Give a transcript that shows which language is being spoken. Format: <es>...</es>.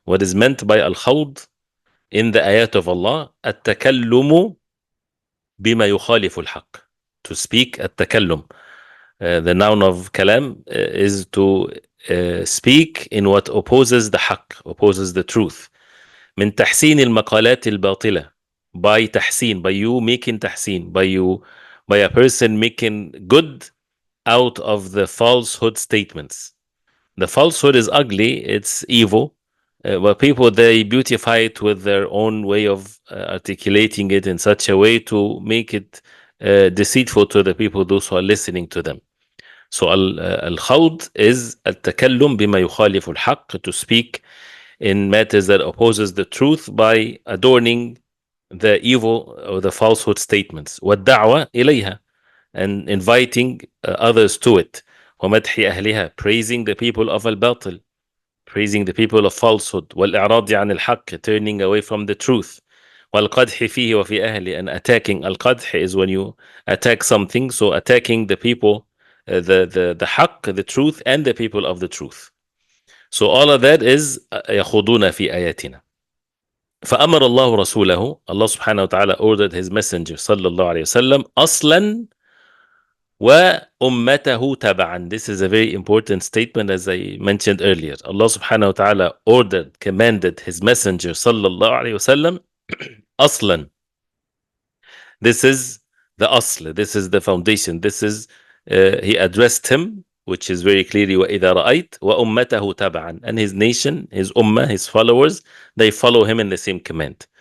<en>What is meant by al-khawd in the ayat of Allah,</en> <ar>التكلم بما يخالف الحق.</ar> <en>To speak, التكلم. The noun of kalam is to speak in what opposes the haqq, opposes the truth.</en> <ar>من تحسين المقالات الباطلة.</ar> <en>By tahseen, by you making tahseen, by a person making good out of the falsehood statements. The falsehood is ugly, it's evil, but people, they beautify it with their own way of articulating it in such a way to make it deceitful to the people, those who are listening to them. So al-khawd is al-takallum bima yukhalifu al-haqq, to speak in matters that opposes the truth by adorning the evil or the falsehood statements.</en> <ar>وَالدَّعْوَةِ إِلَيْهَا,</ar> <en>and inviting others to it.</en> <ar>وَمَدْحِ أَهْلِهَا,</ar> <en>praising the people of al-batil, praising the people of falsehood.</en> <ar>وَالْإِعْرَاضِ عَنِ الْحَقِّ,</ar> <en>turning away from the truth.</en> <ar>وَالْقَدْحِ فِيهِ وَفِي أَهْلِ,</ar> <en>and attacking. Al-qadh is when you attack something, so attacking the people, the haqq, the truth, and the people of the truth. So all of that is</en> <ar>يَخُوضُونَ فِي آيَاتِنَا. فأمر الله رسوله,</ar> <en>Allah subhanahu wa ta'ala ordered his messenger</en> <ar>صلى الله عليه وسلم أصلا وأمته تبعا.</ar> <en>This is a very important statement, as I mentioned earlier. Allah subhanahu wa ta'ala ordered, commanded his messenger</en> <ar>صلى الله عليه وسلم أصلا.</ar> <en>This is the asl, this is the foundation, this is, he addressed him, which is very clearly</en> <ar>وَإِذَا رَأَيْتَ وَأُمَّتَهُ تَبَعًا,</ar> <en>and his nation, his ummah, his followers, they follow him in the same command.</en>